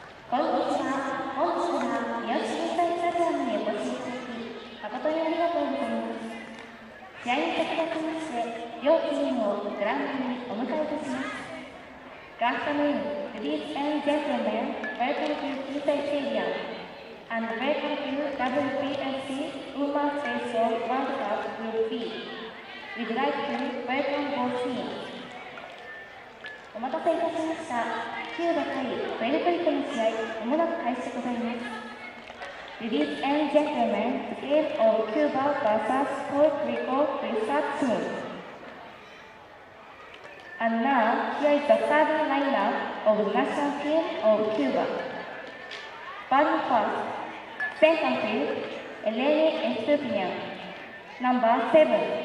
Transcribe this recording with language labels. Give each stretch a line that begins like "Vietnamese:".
Japanese: こんにちは。本日は三好国際スタジアムにお越しいただき、誠にありがとうございます。試合に先立ちまして、両チームをグラウンドにお迎えいたします。
English: Good afternoon, ladies and gentlemen. Welcome to Kisei Stadium and welcome to WBSC Women's Baseball World Cup Group B. We'd like to welcome both teams.
Japanese: お待たせいたしました。キューバ対プエルトリコの試合、まもなく開始でございます。
English: Ladies and gentlemen, the game of Cuba vs Puerto Rico will start soon. And now, here is the starting lineup of the national team of Cuba. Batting first, center field, Eleni Estupiñán, number 7.